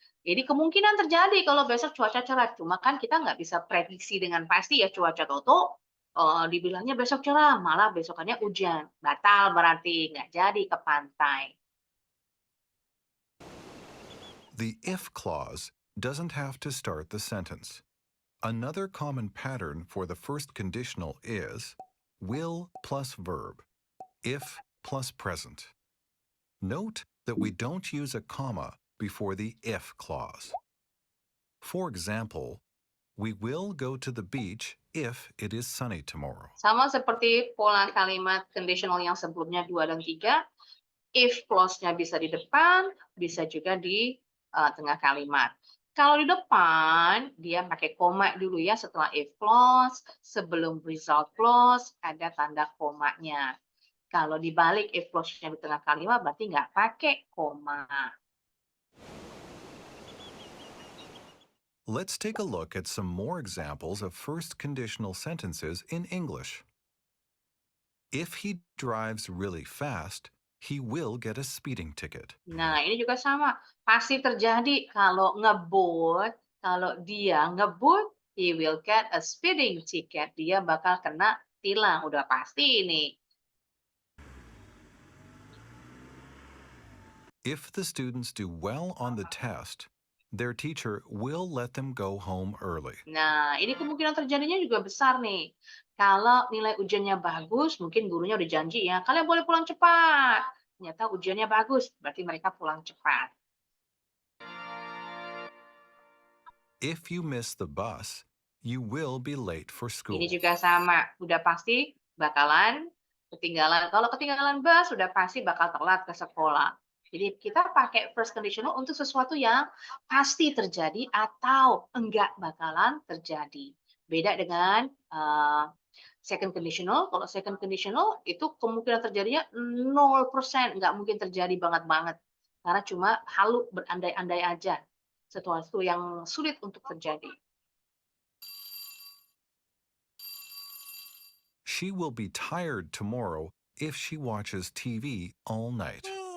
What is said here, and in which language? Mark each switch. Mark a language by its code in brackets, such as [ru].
[id] Jadi kemungkinan terjadi kalau besok cuaca cerah. Cuma kan kita nggak bisa prediksi dengan pasti ya cuaca toto. Dibilangnya besok cerah, malah besokannya hujan. Batal berarti nggak jadi ke pantai. [en] The if clause doesn't have to start the sentence. Another common pattern for the first conditional is will plus verb, if plus present. Note that we don't use a comma before the if clause. For example, we will go to the beach if it is sunny tomorrow. [id] Sama seperti pola kalimat conditional yang sebelumnya 2 dan 3, if clause-nya bisa di depan, bisa juga di tengah kalimat. Kalau di depan, dia pakai koma dulu ya setelah if clause, sebelum result clause, ada tanda komanya. Kalau dibalik if clause-nya di tengah kalimat, berarti nggak pakai koma. [en] Let's take a look at some more examples of first conditional sentences in English. If he drives really fast, he will get a speeding ticket. [id] Nah, ini juga sama. Pasti terjadi kalau ngebut, kalau dia ngebut, [en] he will get a speeding ticket. [id] Dia bakal kena tilang, udah pasti ini. [en] If the students do well on the test, their teacher will let them go home early. [id] Nah, ini kemungkinan terjadinya juga besar nih. Kalau nilai ujiannya bagus, mungkin gurunya udah janji ya, kalian boleh pulang cepat. Ternyata ujiannya bagus, berarti mereka pulang cepat. [en] If you miss the bus, you will be late for school. [id] Ini juga sama, udah pasti bakalan ketinggalan. Kalau ketinggalan bus, udah pasti bakal telat ke sekolah. Jadi kita pakai first conditional untuk sesuatu yang pasti terjadi atau enggak bakalan terjadi. Beda dengan second conditional. Kalau second conditional itu kemungkinan terjadinya 0%, nggak mungkin terjadi banget-banget. Karena cuma halu berandai-andai aja. Sesuatu yang sulit untuk terjadi. [en] She will be tired tomorrow if she watches TV all night.